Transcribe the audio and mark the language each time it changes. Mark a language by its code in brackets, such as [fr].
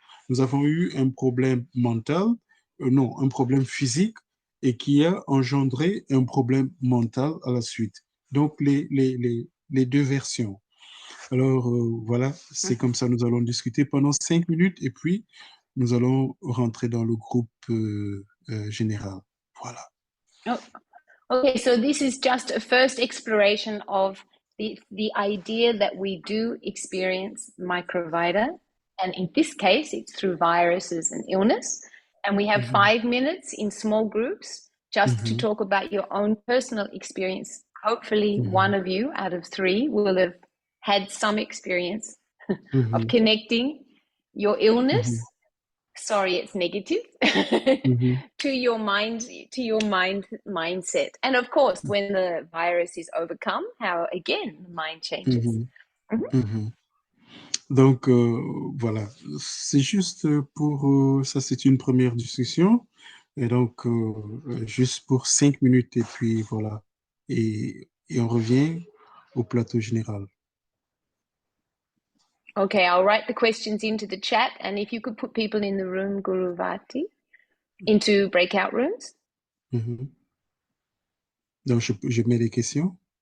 [fr] Nous avons eu un problème mental, non, un problème physique et qui a engendré un problème mental à la suite. Donc, les deux versions. Alors voilà, c'est comme ça, nous allons discuter pendant 5 minutes et puis nous allons rentrer dans le groupe général. Voilà. [en] Oh, okay, so this is just a first exploration of the idea that we do experience microvita. And in this case, it's through viruses and illness. And we have 5 minutes in small groups just to talk about your own personal experience. Hopefully, one of you out of 3 will have had some experience of connecting your illness. Sorry, it's negative to your mindset. And of course, when the virus is overcome, how again the mind changes. [fr] Donc voilà, c'est juste pour ça, c'est une première discussion. Et donc, juste pour 5 minutes et puis voilà. Et on revient au plateau général. [en] Okay, I'll write the questions into the chat, and if you could put people in the room, Guruvati, into breakout rooms. [fr] Donc, je mets les questions.